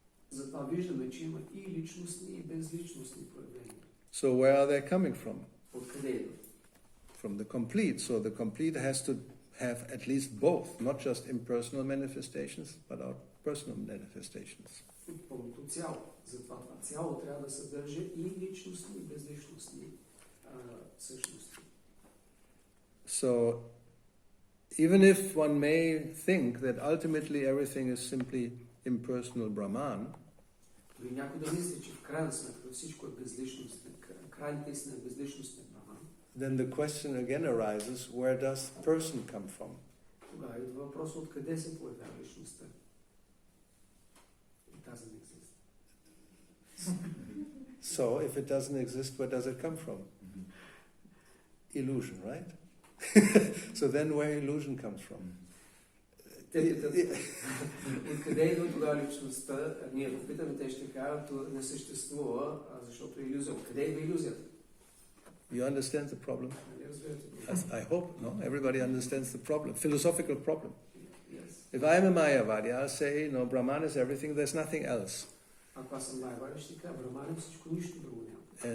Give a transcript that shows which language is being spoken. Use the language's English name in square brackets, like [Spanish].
[Bulgarian] Затова виждаме, че има и личностни, и безличностни проявления. [English] So where are they coming from? [Bulgarian] Откъде идват? [English] From the complete. So the complete has to have at least both, not just impersonal manifestations, but our personal manifestations. [Bulgarian] От пълното цяло. Затова това цяло трябва да съдържа и личностни, и безличностни същности. [English] So even if one may think that ultimately everything is simply impersonal Brahman, [Bulgarian] Дори някой да мисли, че в крайна сметка всичко е безличностно, крайната истина е безличностен Брахман, [English] then the question again arises, where does person come from? [Bulgarian] тогава идва въпрос откъде се появява личността. [English] It doesn't exist. So if it doesn't exist, where does it come from? Illusion, right? So then where illusion comes from? [Bulgarian] Те питат, откъде идва тогава личността? Ние го питаме, те ще кажат, не съществува, защото е иллюзия. Откъде идва иллюзията? [English] You understand the problem? [Bulgarian] Нали разбирате? [English] I hope, no? Everybody understands the problem, philosophical problem. Yes. If I am a Mayavadi, I'll say, no, Brahman is everything, there's nothing else. [Bulgarian] Ако аз съм Майавади, ще кажа, Брахман е всичко, нищо друго няма.